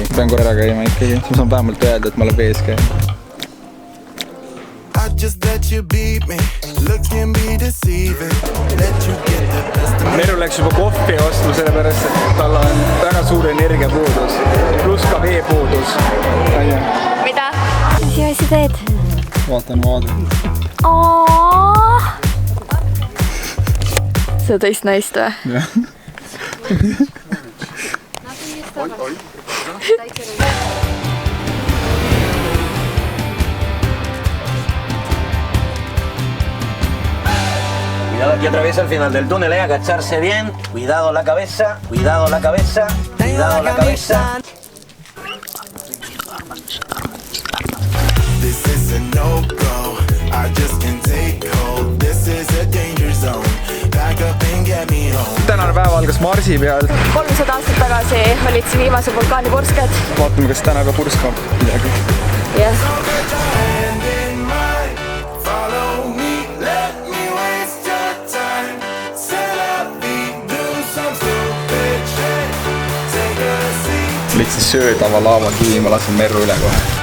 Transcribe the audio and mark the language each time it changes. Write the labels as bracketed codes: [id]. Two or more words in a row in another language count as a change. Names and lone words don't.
[et] Pean korra ära käima ikkagi, siis ma saan vähemalt öelda, et ma olen vees käinud. Meru läks juba kohvi ostma, sellepärast, et tal on väga suur energiapuudus, pluss ka veepuudus. Mida? Mis asi teed? Vaatan vaade. Seda teist naist või? Jah. [es] Cuidado aquí otra vez al final del túnel, agacharse bien. Cuidado la cabeza, cuidado la cabeza, cuidado la cabeza. [en] This is a no-go, I just can't take hold. This is a danger zone, back up and get me home. [et] Tänane päev algas Marsi peal. 300 aastat tagasi olid siin viimase vulkaani pursked. Vaatame, kas täna ka purskab midagi. Jah. Lihtsalt söödava laava kivi, ma lasen Merru üle kohe.